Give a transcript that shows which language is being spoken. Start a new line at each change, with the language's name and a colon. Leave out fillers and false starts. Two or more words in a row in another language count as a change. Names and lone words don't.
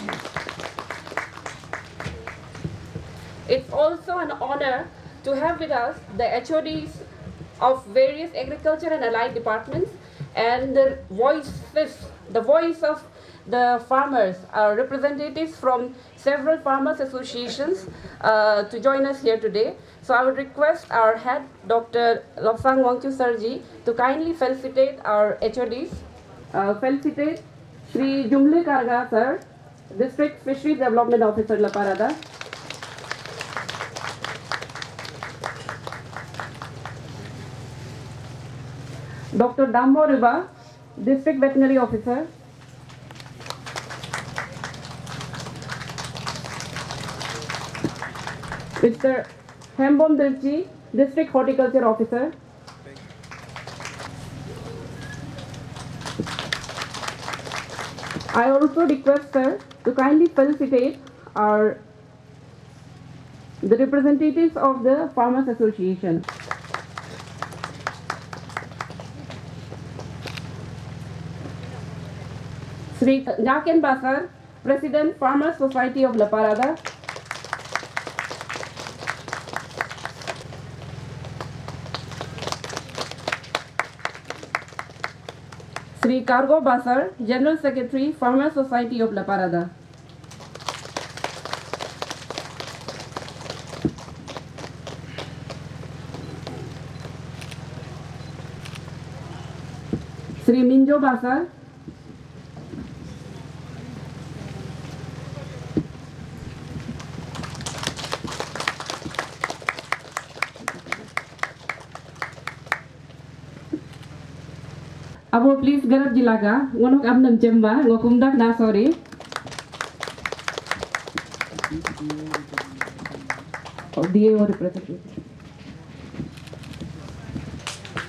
English: It's also an honor to have with us the HODs of various agriculture and allied departments and the voice of the farmers, our representatives from several farmers associations to join us here today. So I would request our head, Dr. Lobsang Wangchu Sarji, to kindly felicitate our HODs. Felicitate Sri Jumle Karga sir, District Fisheries Development Officer La Parada. Dr. Dambo Riba, District Veterinary Officer. Mr. Hembom Dirchi, District Horticulture Officer. I also request sir to kindly felicitate the representatives of the Farmers Association. Sri Naken Basar, President, Farmers Society of La Parada. Sri Cargo Basar, General Secretary, Farmers Society of La Parada.
Adi: Sri Minjo Basar, Abo please garap jilaga, ngonok amnam jemba, ngokumdak na sorry.
English: DAO representative.